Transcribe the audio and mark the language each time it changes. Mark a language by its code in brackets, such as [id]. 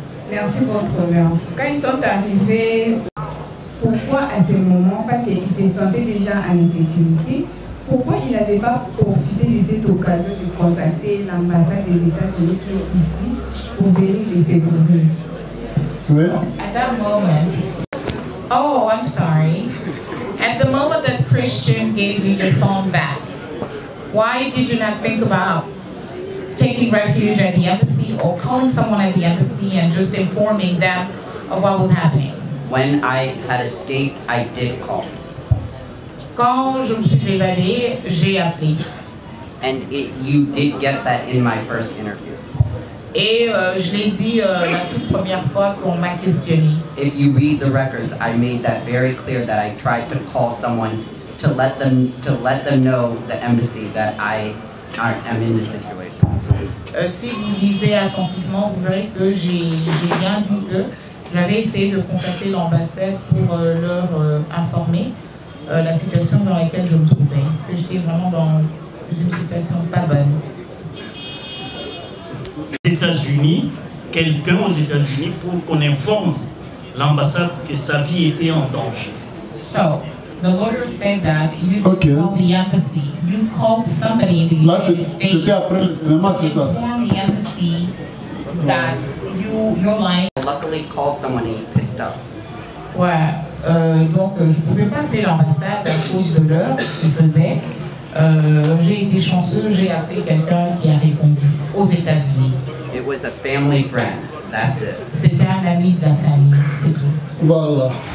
[fr] Merci pour votre honneur. Quand ils sont arrivés, pourquoi à ce moment, parce qu'ils se sentaient déjà en insécurité, pourquoi il n'avait pas profité de cette occasion de contacter l'ambassade des États-Unis qui est ici pour venir les secourir? Oui. [en] At that moment, oh, I'm sorry. At the moment that Christian gave you your phone back, why did you not think about taking refuge at the embassy or calling someone at the embassy and just informing them of what was happening? When I had escaped, I did call. [fr] Quand je me suis évadée, j'ai appelé. [en] And you did get that in my first interview. [fr] Et je l'ai dit la toute première fois qu'on m'a questionné. [en] If you read the records, I made that very clear that I tried to call someone to let them know, the embassy, that I am in this situation. [fr] Si vous lisez attentivement, vous verrez que j'ai bien dit que j'avais essayé de contacter l'ambassade pour leur informer la situation dans laquelle je me trouvais, que j'étais vraiment dans une situation pas bonne. Aux États-Unis, quelqu'un aux États-Unis pour qu'on informe l'ambassade que sa vie était en danger. [en] So, the lawyer said that you called the embassy. You called somebody in the United States to inform the embassy that your life. Luckily, called someone and he picked up. [fr] Ouais, donc je ne pouvais pas appeler l'ambassade à cause de l'heure qu'ils faisaient. J'ai été chanceux, j'ai appelé quelqu'un qui a répondu aux États-Unis. [en] It was a family friend. That's it. [fr] C'était un ami de la famille, c'est tout. Voilà.